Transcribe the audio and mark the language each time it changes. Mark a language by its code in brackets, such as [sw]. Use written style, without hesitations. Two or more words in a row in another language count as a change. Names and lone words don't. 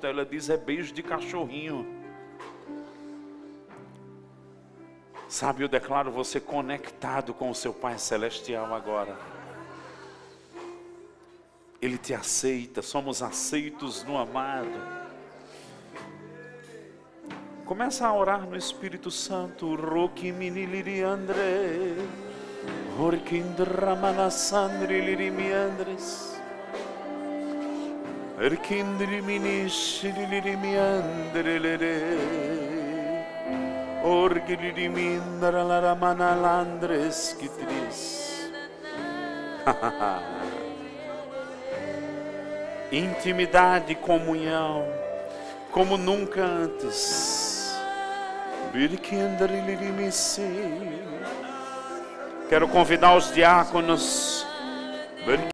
[pt] Ela diz: é beijo de cachorrinho. Sabe, eu declaro você conectado com o seu Pai Celestial agora. Ele te aceita, somos aceitos no amado. Começa a orar no Espírito Santo. Roki miniliri andre, Orkindra manasandri lirimi andres. Erkindrimini shilirimi andrelere. Orgilirimi manalandres kitris. Intimidade e comunhão como nunca antes. Quero convidar os diáconos.